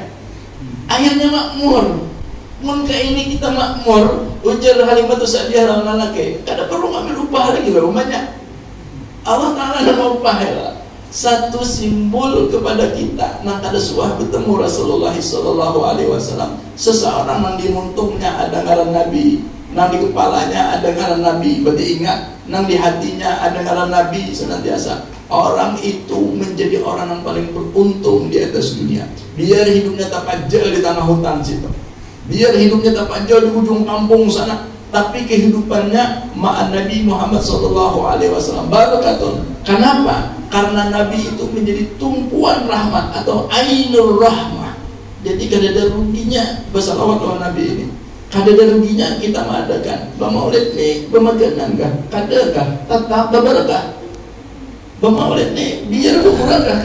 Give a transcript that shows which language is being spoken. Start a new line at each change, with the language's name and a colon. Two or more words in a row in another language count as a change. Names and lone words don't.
Banjar: Akhirnya makmur. Mun kayak ini kita makmur, ujar Halimatus Sa'diyah lawan laki. Kada perlu ngambil upah lagi lah rumahnya. Allah Taala ada upah lah. Satu simbol kepada kita nang kada suah bertemu Rasulullah
Arabic: صلى الله عليه وسلم.
Banjar: Seseorang nang di muntungnya ada ngaran Nabi, nang di kepalanya ada ngaran Nabi. Berarti ingat, nang di hatinya ada ngaran Nabi senantiasa.
Indonesian: Orang itu menjadi orang yang paling beruntung di atas dunia.
Banjar: Biar hidupnya terpanjal di tanah hutan situ, biar hidupnya terpanjal di ujung kampung sana, tapi kehidupannya ma'an Nabi Muhammad
Arabic: صلى الله عليه وسلم بركة.
Indonesian: Kenapa? Karena Nabi itu menjadi tumpuan rahmat atau
Arabic: عين الرحمة.
Banjar: Jadi kada ada ruginya bersalawat kepada Nabi ini. Kada ada ruginya kita mengadakan bermaulid ni, bermaganan kah? Kada kah? Tetap berberkah. Bermaulid ni biar berkurang kah?